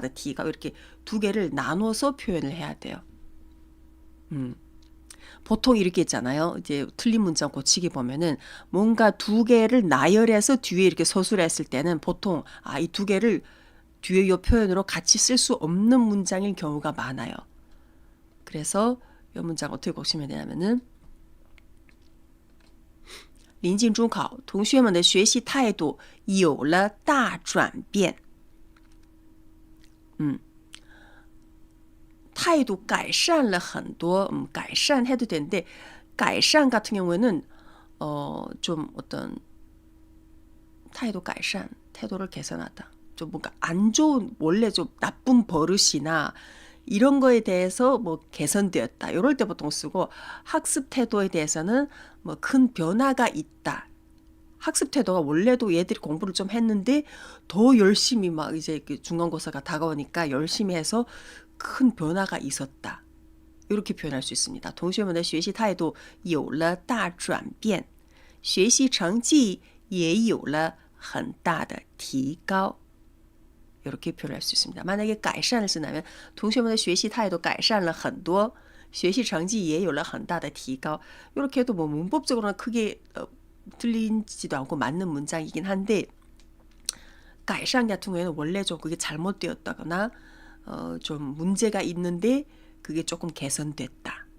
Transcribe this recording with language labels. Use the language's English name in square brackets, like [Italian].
[Korean] T가 이렇게 두 개를 나눠서 표현을 해야 돼요. 보통 이렇게 있잖아요. 이제 틀린 문장 고치기 보면은 뭔가 두 개를 나열해서 뒤에 이렇게 서술을 했을 때는 보통 이 두 개를 뒤에 이 표현으로 같이 쓸 수 없는 문장일 경우가 많아요. 그래서 이 문장 어떻게 고치면 되냐면은 [Chinese] 临近中考，同学们的学习态度有了大转变。态度改善了很多。 [Korean] 改善해도 되는데改善 같은 경우에는 좀 어떤态度改善, 태도를 개선하다. 좀 뭔가 안 좋은 원래 좀 나쁜 버릇이나 이런 거에 대해서 뭐 개선되었다. 이럴 때 보통 쓰고 학습 태도에 대해서는 뭐 큰 변화가 있다. 학습 태도가 원래도 얘들이 공부를 좀 했는데 더 열심히 막 이제 중간고사가 다가오니까 열심히 해서 큰 변화가 있었다. 이렇게 표현할 수 있습니다. [Chinese] 同学们的学习态度有了大转变，学习成绩也有了很大的提高。 [Korean] 이렇게 표현할 수 있습니다. 만약에 改善을 쓴다면 [Chinese] 同学们的学习态度改善了很多，学习成绩也有了很大的提高。 [Korean] 이렇게 해도 뭐 문법적으로는 크게 틀리지도 않고 맞는 문장이긴 한데 改善 같은 경우에는 원래 좀 그게 잘못되었다거나 좀 문제가 있는데 그게 조금 개선됐다.